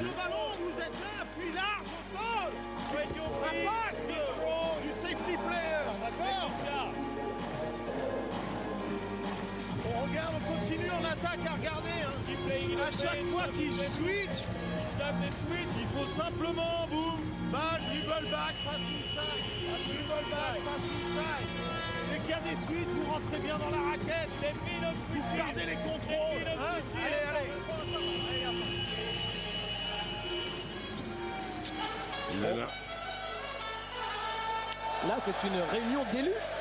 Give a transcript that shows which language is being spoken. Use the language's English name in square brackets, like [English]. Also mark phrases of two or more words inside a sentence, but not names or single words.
[French] le ballon, vous êtes là, appui large au sol. Impact du [English] safety player, [French] d'accord? On regarde, on continue, on attaque à regarder. Hein. À chaque fois qu'il switch, il faut simplement, boum, balle, [English] dribble back, pass inside, dribble back, pass inside. [French] Dès qu'il y a des suites, vous rentrez bien dans la raquette, vous gardez les contrôles. Hein. Allez. Il est là. Là, c'est une réunion d'élus.